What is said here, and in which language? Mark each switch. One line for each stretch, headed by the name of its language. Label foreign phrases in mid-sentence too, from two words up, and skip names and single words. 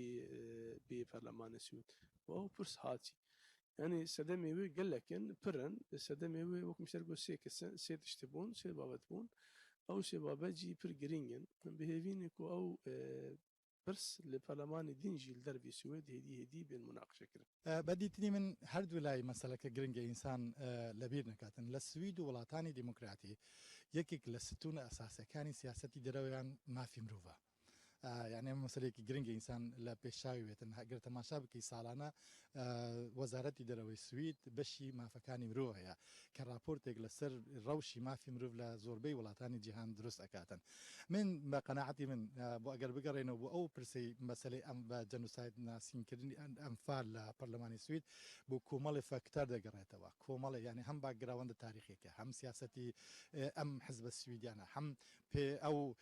Kurdish: bê Ferlemanê Swêd û ew pirs hatî yani sedemê wê gelekin pirin sedemê wê wek misal got sê tiştî bûn sê babet bûn ew sê babet jî pir giring in bihêvînê ku ew pirs li Ferlemanê din jî li dervê Swêd hêdî bên münaqişe kirin
Central Kurdish: بەدیتنی من هەردوو لای مەسەلەکە گرنگە ئینسان لەبیر نکاتن لە سوید و وڵاتانی دیموکراتی یەکێک لە ستونە ئەساسەکانی سیاسەتی دەرەوەیان مافی مرۆڤە یعنی ئەمە مەسەلەیەکی گرنگە ئینسان لە پێشاوی بێتن هەگەر تەماشا بکەی ساڵانە وەزارەتی دەرەوەی سوید بەشی مافەکانی مرۆڤ هەیە کە راپۆرتێک لەسەر ڕەوشی مافی مرۆڤ لە زۆربەی وڵاتانی جیهان دروست ئەکاتن من بە قەناعەتی من بۆ ئەگەر بگەڕێنەوە بۆ ئەو پرسەی مەسەلەی ئەم بە جەنوساید ناسینکردنی ئەمفال لە پەرلەمانی سوید بۆ کۆمەڵی فەکتەر دەگەڕێتەوە کۆمەڵی یعنی هەم باگراوەندە تاریخێکە هەم سیاسەتی ئەم حزبە سویدیانە هەم پێ ئەو